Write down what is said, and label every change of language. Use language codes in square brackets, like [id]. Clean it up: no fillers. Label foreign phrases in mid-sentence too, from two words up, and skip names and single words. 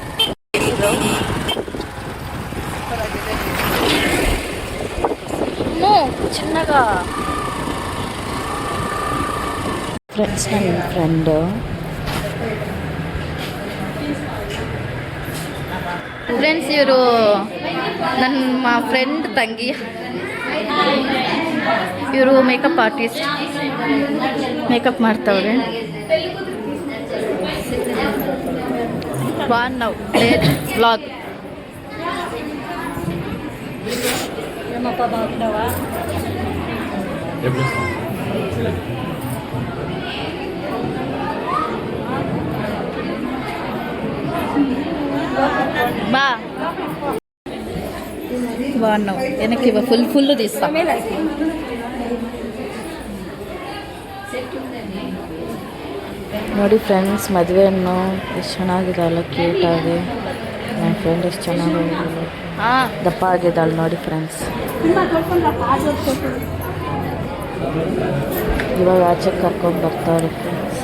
[kn] ಚಿನ್ನಗ ಫ್ರೆಂಡ್ಸ್, ನನ್ನ ಫ್ರೆಂಡು ಫ್ರೆಂಡ್ಸ್, ಇವರು ನನ್ನ ಫ್ರೆಂಡ್ ತಂಗಿ. ಇವರು [en] makeup artist, [kn] ಮೇಕಪ್ ಮಾಡ್ತವ್ರೆ. ವಾನ್ ನೌ ವ್ಲಾಗ್. [te] బా బాగున్నావు. వెనక్కి ఫుల్ తీస్తా. [kn] ನೋಡಿ ಫ್ರೆಂಡ್ಸ್, ಮದುವೆಯನ್ನು ಎಷ್ಟು ಚೆನ್ನಾಗಿದೆ ಅಲ್ಲ, ಕ್ಯೂಟಾಗಿ. ನನ್ನ ಫ್ರೆಂಡ್ ಎಷ್ಟು ಚೆನ್ನಾಗಿ ದಪ್ಪ ಆಗಿದ್ದಾಳೆ ನೋಡಿ ಫ್ರೆಂಡ್ಸ್. ಇವಾಗ ಆಚೆ ಕರ್ಕೊಂಡು ಬರ್ತಾರೆ ಫ್ರೆಂಡ್ಸ್.